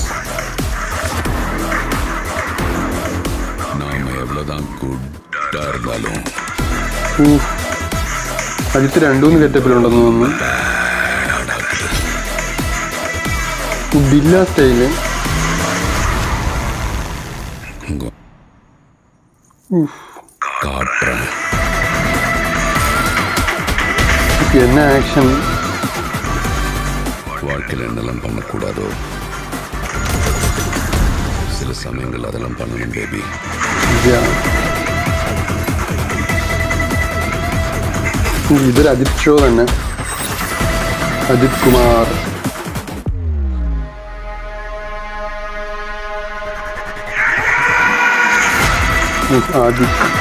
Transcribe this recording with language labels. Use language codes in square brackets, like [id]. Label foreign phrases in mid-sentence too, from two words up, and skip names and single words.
[ml] അജിത്ത് രണ്ടൂന്ന് ഗെറ്റപ്പിലുണ്ടെന്ന് തോന്നുന്നു. ബില്ല സ്റ്റൈല്. [ta] என்ன ஆக்ஷன். வாழ்க்கையில் என்னெல்லாம் பண்ணக்கூடாதோ சில சமயங்கள் அதெல்லாம் பண்ணணும் பேபி. [ml] ഇതൊരു അജിത് ഷോ തന്നെ. അജിത് കുമാർ. ആദിക്.